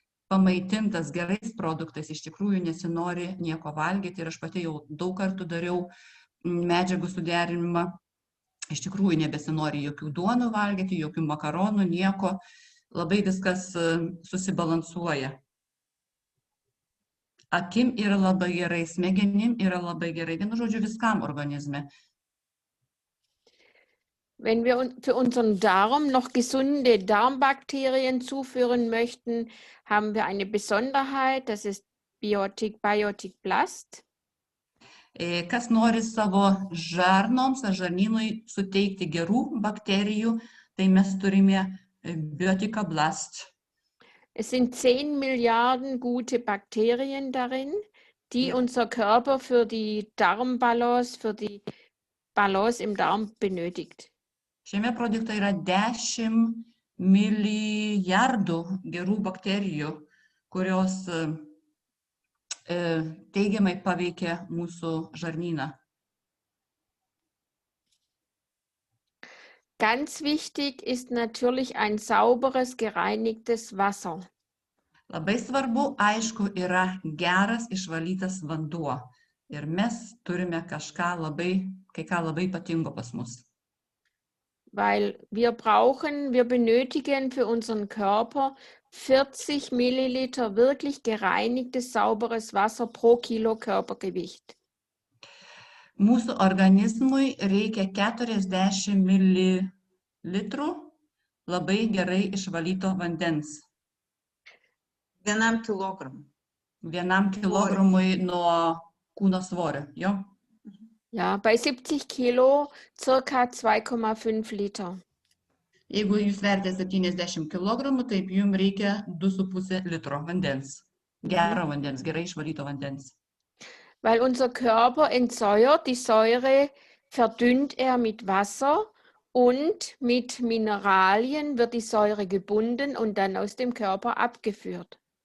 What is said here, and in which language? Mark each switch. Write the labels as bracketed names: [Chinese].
[Lithuanian] pamaitintas gerais produktais, iš tikrųjų nesinori nieko valgyti ir aš pati jau daug kartų dariau medžiagų suderinimą, iš tikrųjų nebesinori jokių duonų valgyti, jokių makaronų, nieko, labai viskas susibalansuoja. Akim yra labai gerai, smegenim yra labai gerai, vienu žodžiu viskam organizme. [German] Wenn wir für unseren Darm noch gesunde Darmbakterien zuführen möchten, haben wir eine Besonderheit, das ist Biotic Plast. [Lithuanian] Kas nori savo žarnoms ar žarnynui suteikti gerų bakterijų, tai mes turime Biotic Plast. [German] Es sind 10 Milliarden gute Bakterien darin, die unser Körper für die Darmbalance, für die Balance im Darm benötigt. [Lithuanian] Šiame produkte yra 10 milijardų gerų bakterijų, kurios teigiamai paveikia mūsų žarnyną. [German] Ganz wichtig ist natürlich ein sauberes, gereinigtes Wasser. [Lithuanian] Labai svarbu, aišku, yra geras išvalytas vanduo. Ir mes turime kai ką labai ypatingo pas mus. [German] Weil wir benötigen für unseren Körper 40 Milliliter wirklich gereinigtes, sauberes Wasser pro Kilo Körpergewicht. [Lithuanian] Mūsų organizmui reikia 40 mililitrų labai gerai išvalyto vandens. 1 kilogramui. 1 kilogramui nuo kūno svorio. Jo? [German] Ja, bei 70 Kilo circa 2,5 Liter. [Lithuanian] Jeigu jūs vertė 70 kg, taip jums reikia 2,5 litro vandens. Gero vandens, gerai išvalyto vandens. [German] Weil unser Körper entsäuert, die Säure verdünnt er mit Wasser und mit Mineralien wird die Säure gebunden und dann aus dem Körper abgeführt.